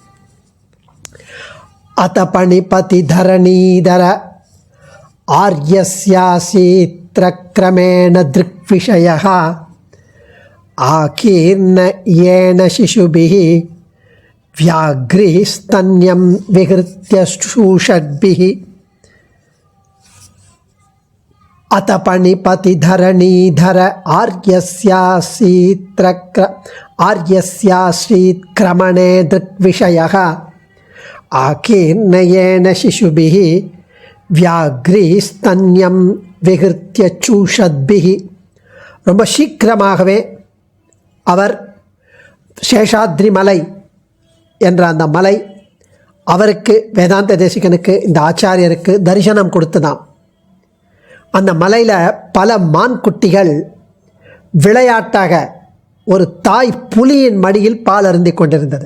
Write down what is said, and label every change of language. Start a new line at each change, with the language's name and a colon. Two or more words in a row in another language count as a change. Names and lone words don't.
Sanskrit: अथ फणिपति धरणीधर आर्यस्यासीत्क्रमेण दृग्विषयः आकीर्ण एन शिशुभिः व्याघ्रीस्तन्यं विहृत्य चूषद्भिः. अत पणिपति धरणीधर आर्यस्याश्रीत्क्रमणे दृग्विषयः आकीर्णयेन शिशुभिः व्याघ्रीस्तन्यं विहृत्य चूषद्भिः.
Tamil: ரொம்ப சீக்கிரமாகவே அவர் சேஷாத்ரி மலை என்ற அந்த மலை அவருக்கு வேதாந்த தேசிகனுக்கு இந்த ஆச்சாரியருக்கு தரிசனம் கொடுத்துதான். அந்த மலையில் பல மான் குட்டிகள் விளையாட்டாக ஒரு தாய் புலியின் மடியில் பால் அருந்தி கொண்டிருந்தது.